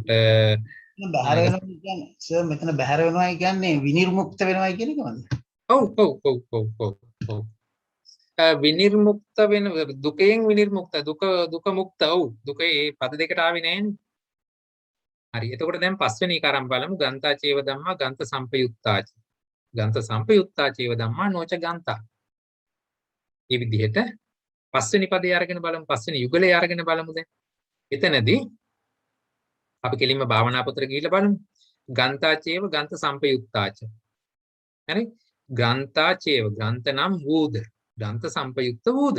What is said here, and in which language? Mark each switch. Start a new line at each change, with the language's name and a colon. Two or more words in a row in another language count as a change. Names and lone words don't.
Sinhala: බහැර වෙනවා කියන්නේ සර් මෙතන බහැර වෙනවා කියන්නේ විනිර්මුක්ත වෙනවා කියන එකමද? ඔව්. විනිර්මුක්ත වෙන දුකෙන් විනිර්මුක්ත දුක මුක්ත. ඔව් දුකේ මේ පද දෙකට ආවේ නෑනේ. හරි. එතකොට දැන් පස්වෙනි එක අරන් බලමු
Pali: ගන්තා චේව ධම්මා ගන්ත සම්පයුත්තාච. ගන්ත සම්පයුත්තා චේව ධම්මා නොච ගන්තා.
Sinhala: මේ විදිහට පස්වෙනි පදේ අරගෙන බලමු පස්වෙනි යුගලයේ අරගෙන බලමු දැන්. එතනදී අපි කෙලින්ම භාවනා පොතට ගිහිල්ලා බලමු.
Pali: ගන්තා චේව ගන්ත සම්පයුත්තාච. හරි? ගන්තා චේව ගන්ත
Sinhala: නම් වූද ග්‍රන්ථ සම්පයුක්ත වූද.